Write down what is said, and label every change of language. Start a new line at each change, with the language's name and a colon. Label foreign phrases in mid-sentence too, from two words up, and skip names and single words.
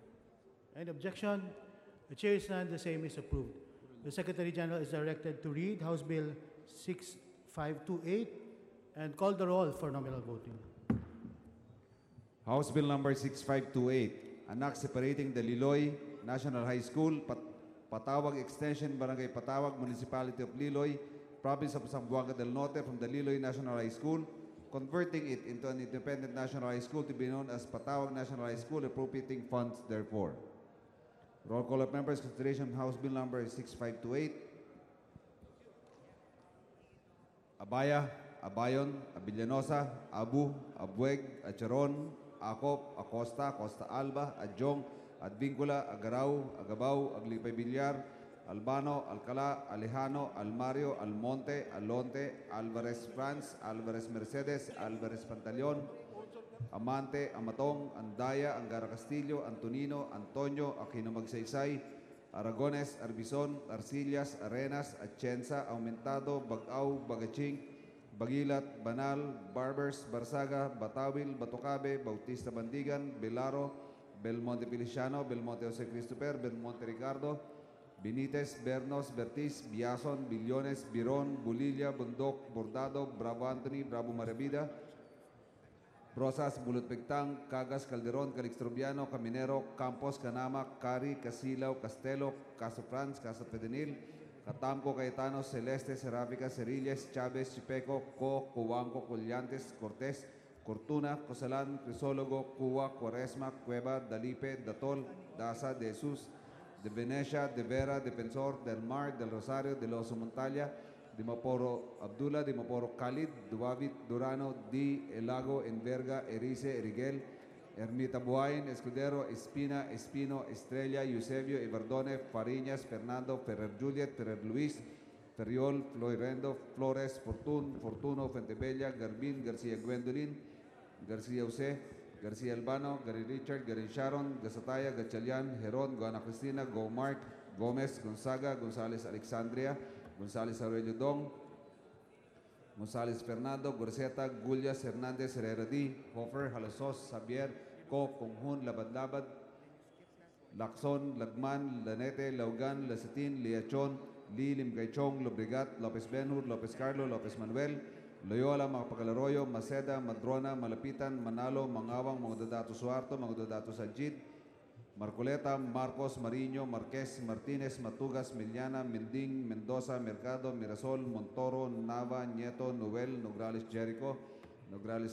English: Any objection? The chair is none. The same is approved. The Secretary General is directed to read House Bill 6528 and call the roll for nominal voting. House Bill number 6528, an act separating the Liloy National High School, Patawag Extension, Barangay Patawag, Municipality of Liloy, Province of Zamboanga del Norte from the Liloy National High School, converting it into an independent national high school to be known as Patawag National High School, appropriating funds therefore. Roll call of members, consideration House Bill number 6528. Abaya, Abayon, Abilianosa, Abu, Abueg, Acharon, Acop, Acosta, Costa Alba, Adjong, Advincula, Agarao, Agabao, Aglipay Villar, Albano, Alcala, Alejano, Almario, Almonte, Alonte, Alvarez France, Alvarez Mercedes, Alvarez Pantaleon, Amante, Amatong, Andaya, Angara Castillo, Antonino, Antonio, Aquino Magsaysay, Aragones, Arbizon, Arcillas, Arenas, Atienza, Aumentado, Bagao, Bagaching, Bagilat, Banal, Barbers, Barsaga, Batawil, Batocabe, Bautista Bandigan, Belaro, Belmonte Feliciano, Belmonte Jose Christopher, Belmonte Ricardo, Benitez, Bernos, Bertiz, Biason, Billones, Biron, Bulilla, Bundok, Bordado, Bravo Anthony, Bravo Maravida, Rosas, Bulot Pigtang, Cagas, Calderon, Calixtrobiano, Caminero, Campos, Canama, Cari, Casilaw, Castelo, Caso Franz, Caso Pedenil, Catamco, Cayetano, Celeste, Seráfica, Cerilles, Chávez, Chipeco, Co, Cubanco, Collantes, Cortés, Cortuna, Cosalan, Crisólogo, Cuba, Cuaresma, Cueva, Dalipe, Datol, Daza, De Jesus, de Venecia, de Vera, Defensor, del Mar, del Rosario, de Loso Montalia, de Maporo Abdullah, de Maporo Khalid, Duavit, Durano, Di, Elago, Enverga, Erice, Eriguel, Ermita Buain, Escudero, Espina, Espino, Estrella, Eusebio, Ibardone, Fariñas, Fernando, Ferrer Juliet, Ferrer Luis, Ferriol, Floirendo, Flores, Fortuno, Fuentebella, Garbin, García Gwendolyn, García José, García Albano, Gary Richard, Gary Sharon, Gasataya, Gachalian, Heron, Guana Cristina, Go Mark, Gomez, Gonzaga, González Alexandria, González Aurelio Dong, González Fernando, Gorseta, Gullias, Hernández, Herrera D, Hofer, Halasos, Xavier, Co, Conjun, Labad-Labad, Lacson, Lagman, Lanete, Laugan, Lasatin, Liachon, Lee, Limgaychong, Lobrigat, Lopez Benhur, Lopez Carlo, Lopez Manuel, Loyola, Mapagalaroyo, Maceda, Madrona, Malapitan, Manalo, Mangawang, Mangdadato Suarto, Mangdadato Sajid, Marcoleta, Marcos, Mariño, Marquez, Martínez, Matugas, Miliana, Mending, Mendoza, Mercado, Mirasol, Montoro, Nava, Nieto, Noel, Nograles Jericho, Nograles